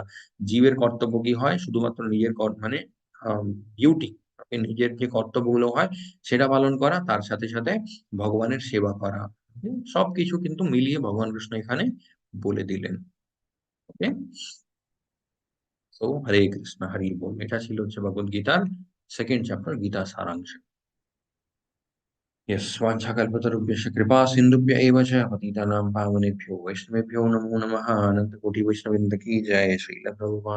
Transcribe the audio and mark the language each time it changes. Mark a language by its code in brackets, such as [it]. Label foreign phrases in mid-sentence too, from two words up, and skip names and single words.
[bn] জীবের কর্তব্য কি হয়, শুধুমাত্র নিজের মানে ডিউটি, নিজের যে কর্তব্যগুলো হয় সেটা পালন করা, তার সাথে সাথে ভগবানের সেবা করা। সবকিছু কিন্তু মিলিয়ে ভগবান কৃষ্ণ এখানে বলে দিলেন। ওকে। তো হরে কৃষ্ণ, হরি বল। এটা ছিল হচ্ছে ভগবদ গীতার [en] second chapter, [bn] গীতা সারাংশ। [sa] यस् वाञ्छाकल्पतरुभ्यश्च कृपा सिन्धुभ्य एव च पतितानां पावनेभ्यो वैष्णवेभ्यो नमो नमः। [hi] अनंत कोटि वैष्णववृंद की जय। श्रील प्रभुपाद